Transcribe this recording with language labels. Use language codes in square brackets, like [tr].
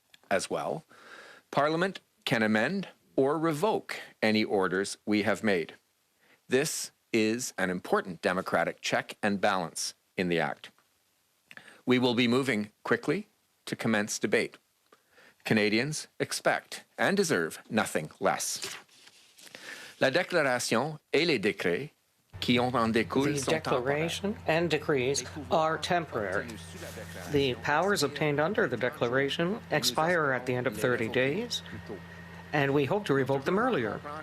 [en] As well, Parliament can amend or revoke any orders we have made. This is an important democratic check and balance in the Act. We will be moving quickly to commence debate. Canadians expect and deserve nothing less. [fr] La déclaration et les décrets qui en découlent [en] the [fr] sont [en] declaration and decrees are temporary. The powers obtained under the declaration expire at the end of 30 days, and we hope to revoke them earlier.